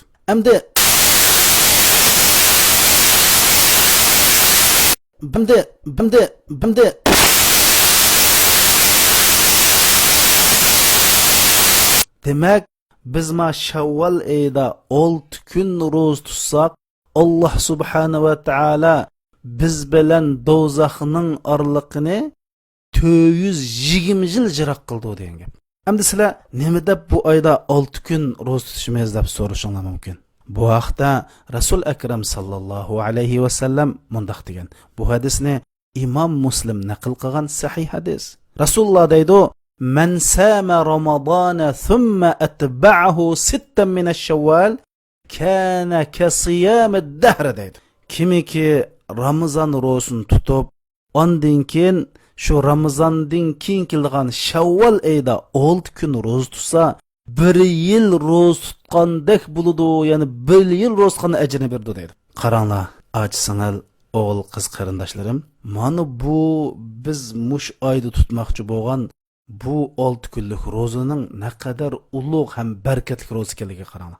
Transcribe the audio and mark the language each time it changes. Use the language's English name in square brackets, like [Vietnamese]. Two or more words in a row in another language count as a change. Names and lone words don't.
[Uzbek] Endi demak, biz ma Shavval oyida 6 kun ro'za tutsak, Alloh [Arabic] سبحانه وتعالى [Uzbek] biz bilan do'zaxning orliqini 420 yil yiroq qildi degan gap. Endi sizlar nima deb bu oyda 6 kun ro'za tutishimiz deb so'rashinglar mumkin. Bu vaqtda Rasul akram [Arabic] صلى الله عليه وسلم [Uzbek] mundaq degan. Bu hadisni Imom Muslim naql qilgan sahih hadis. Rasululloh deydi: [Arabic] "من صام رمضان ثم أتبعه 6 من الشوال كان كصيام الدهر. [Uzbek] Kimiki Ramazon ro'zasini tutib, ondan keyin shu Ramazondan keyin kelgan Shavvol oyida 6 kun ro'za tutsa, 1 yil ro'za tutgandek bo'ladi, ya'ni 1 yil ro'za tutgan ajrini berdi deydi. Qaranglar, achisingal o'g'il qiz qarindoshlarim, mana bu biz mush oyda tutmoqchi bo'lgan bu 6 kunlik ro'zaning naqadar ulug' ham barakatli ro'za ekanligiga qaranglar.